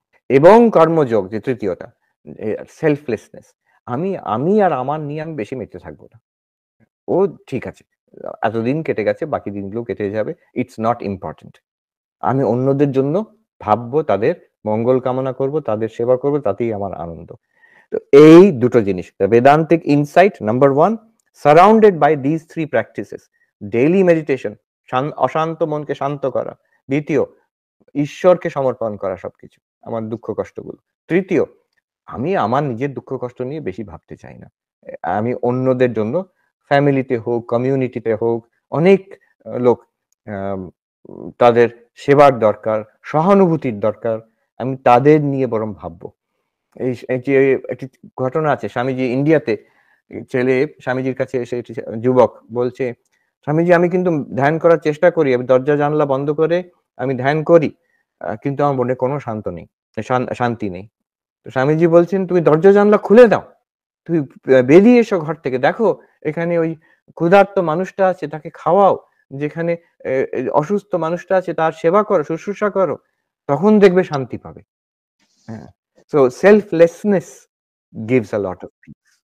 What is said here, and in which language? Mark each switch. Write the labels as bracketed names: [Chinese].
[Bangla] এবং কর্মযোগ যে ৩য় টা এ selflessness আমি আর আমার নিয়ে আমি বেশি মেতে থাকব না। ও ঠিক আছে। এতদিন কেটে গেছে, বাকি দিনগুলো কেটে যাবে। [English] It's not important. [Bangla] আমি অন্যদের জন্য ভাববো, তাদের মঙ্গল কামনা করব, তাদের সেবা করব, তাতেই আমার আনন্দ। তো এই দুটো জিনিস। [English] The Vedantic insight number 1 surrounded by these 3 practices. Daily meditation [Bangla] অশান্ত মনকে শান্ত করা। ২য় ঈশ্বরকে সমর্পণ করা সবকিছু। আমার দুঃখ কষ্টগুলো। ৩য় আমি আমার নিজের দুঃখ কষ্ট নিয়ে বেশি ভাবতে চাই না। আমি অন্যদের জন্য ফ্যামিলিতে হোক, কমিউনিটিতে হোক, অনেক লোক আম তাদের সেবার দরকার, সহানুভূতির দরকার। আমি তাদের নিয়ে বরং ভাববো। এই যে একটি ঘটনা আছে স্বামীজি ইন্ডিয়াতে ছেলে স্বামীজির কাছে এসে যুবক বলছে, "স্বামীজি আমি কিন্তু ধ্যান করার চেষ্টা করি। আমি দরজা জানালা বন্ধ করে আমি ধ্যান করি। কিন্তু আমার মনে কোনো শান্তি নেই।" তো স্বামীজি বলছেন, "তুমি দরজা জানালা খুলে দাও। তুমি বেরিয়ে এসো ঘর থেকে। দেখো এখানে ওই ক্ষুধার্ত মানুষটা আছে তাকে খাওয়াও। যেখানে অসুস্থ মানুষটা আছে তার সেবা করো, শুশ্রূষা করো। তখন দেখবে শান্তি পাবে।" হ্যাঁ। [English] So selflessness gives a lot of peace.